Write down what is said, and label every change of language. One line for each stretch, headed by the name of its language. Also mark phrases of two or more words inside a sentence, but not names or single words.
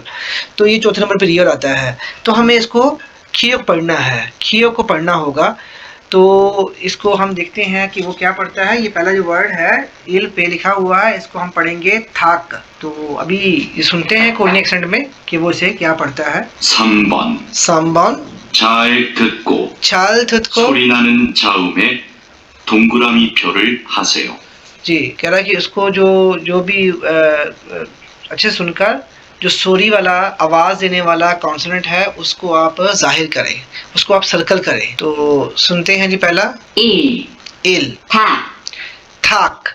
Hindi: तो ये चौथे नंबर पे रियल आता है। तो हमें इसको खियोक पढ़ना है, खियोक को पढ़ना होगा। तो इसको हम देखते हैं कि वो क्या पढ़ता है। ये पहला जो वर्ड है इल पे लिखा हुआ है, इसको हम पढ़ेंगे थाक। तो अभी ये सुनते हैं कोई एक्सेंट में कि वो इसे क्या पढ़ता है।
Korean: 3번 삼번 잘 듣고 잘 듣고 소리나는 자음에 동그라미표를 하세요.
Hindi: जी, कह रहा है कि उसको जो जो भी अच्छे सुनकर जो सोरी वाला आवाज देने वाला कॉन्सोनेंट है उसको आप जाहिर करें, उसको आप सर्कल करें। तो सुनते हैं जी पहला इल, थाक।